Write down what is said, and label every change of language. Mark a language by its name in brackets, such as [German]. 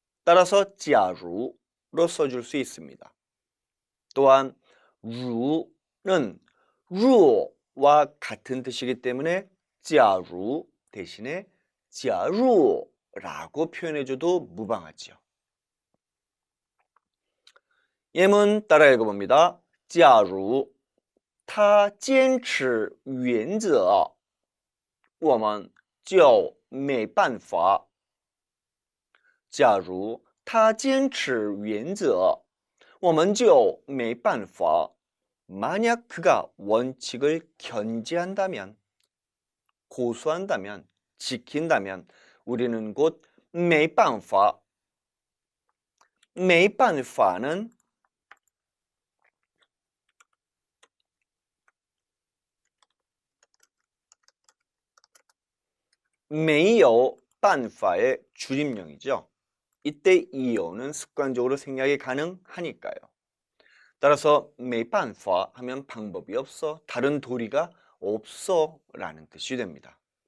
[Korean] 따라서 假如로 써줄 수 있습니다. 또한 如는 若와 같은 뜻이기 때문에 假如 대신에 假如라고 표현해줘도 무방하지요. 예문 따라 읽어봅니다. [Chinese] 假如他坚持原则我们就没办法假如他坚持原则我们就没办法 [Korean] 만약 그가 원칙을 견지한다면 고수한다면 지킨다면 우리는 곧 没办法没办法는没有办法의 줄임명이죠. 이때 이어는 습관적으로 생략이 가능하니까요. 따라서 没办法 하면 방법이 없어, 다른 도리가 없어 라는 뜻이 됩니다.